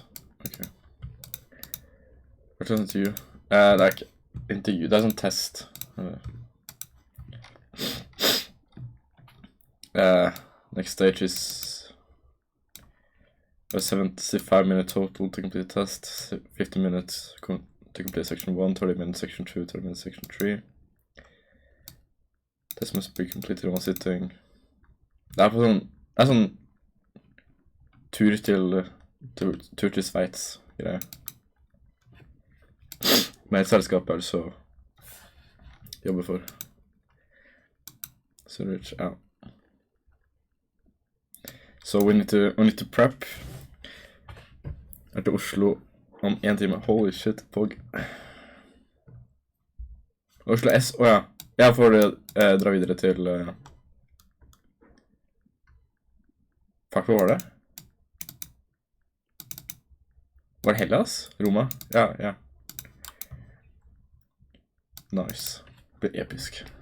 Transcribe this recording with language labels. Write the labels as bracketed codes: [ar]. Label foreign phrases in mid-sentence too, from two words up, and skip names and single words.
[en] Okay. Return to you. Like, interview. [no] Det sånn test. [en] Next stage is a 75-minute total to complete the test. 50 minutes to complete section 1, 30 minutes section 2, 30 minutes section 3. This must be completed in one sitting. [no] Det på sånn tur til Sveits greier. Med et selskap så jobber for. [en] So rich, ja. So we need to prep. [no] Til Oslo om 1 time. [en] Holy shit, [no] Pog. Oslo S, ja. Jeg får dra videre til... Fuck, hva var det? Var det Hellas? Roma? Ja. Nice. Det blir episk.